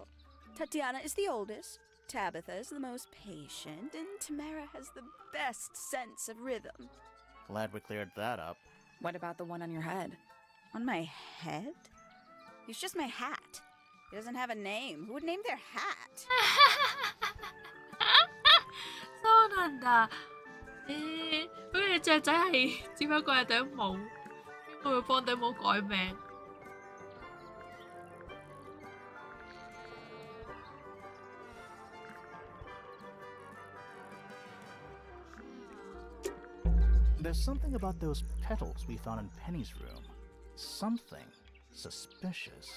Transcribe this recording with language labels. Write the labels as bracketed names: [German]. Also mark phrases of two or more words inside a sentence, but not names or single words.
[English] Tatiana is the oldest, Tabitha is the most patient, and Tamara has the best sense of rhythm. Glad we cleared that up. What about the one on your head? On my head? It's just my hat. It doesn't have a name. Who would name their hat? [Japanese] そうなんだ。 [Cantonese] 咁你隻仔係只不過係頂帽，應該會幫頂帽改名。 [English] There's something about those petals we found in Penny's room. Something suspicious.